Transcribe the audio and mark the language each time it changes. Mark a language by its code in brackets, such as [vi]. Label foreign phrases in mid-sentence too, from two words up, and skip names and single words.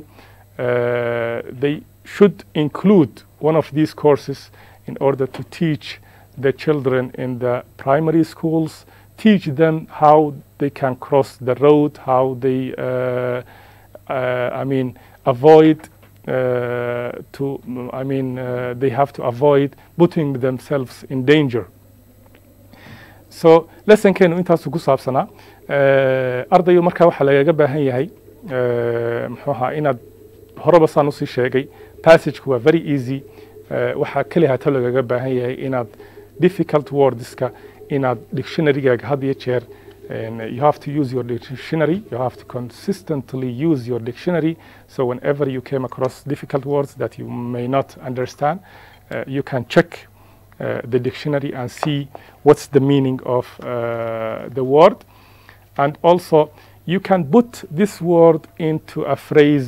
[en] They should include one of these courses in order to teach the children in the primary schools, teach them how they can cross the road, how they avoid they have to avoid putting themselves in danger. [so] So lesson-keenu intaasu ku saabsanaa. Ardayo markaa waxaa lagaga baahan yahay muxuu ahaa inaad horeba saan usii sheegay passage-ku waa [en] very easy. [so] waxaa kaliya hata lagaga baahan yahay inaad [en] difficult wordska [so] inaad dictionary-gaaga had iyo jeer [en] And you have to use your dictionary. You have to consistently use your dictionary. So whenever you came across difficult words that you may not understand, you can check the dictionary and see what's the meaning of the word. And also, you can put this word into a phrase.